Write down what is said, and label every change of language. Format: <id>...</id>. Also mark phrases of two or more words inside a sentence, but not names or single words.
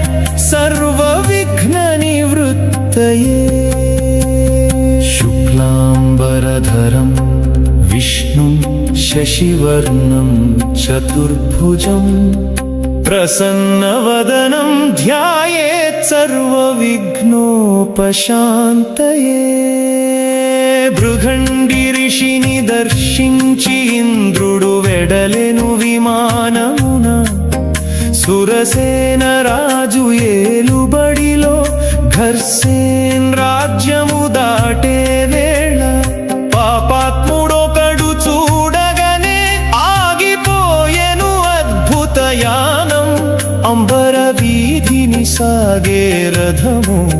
<sa>सर्वविघ्ननिवृत्तये शुक्लाम्बरधरं विष्णुं शशिवर्णं चतुर्भुजं प्रसन्नवदनं ध्यायेत्</sa> <te>सर्वविघ्नोपशान्तये భృగండి ఋషిని దర్శించి ఇంద్రుడు వెడలెను విమానమున సురసేన రాజు ఏలుబడిలో ఘర్సేన్ రాజ్యము దాటే వేళ పాపాత్ముడొకడు చూడగనే ఆగిపోయెను అద్భుతయానం అంబర వీధిని సాగే రథము</te>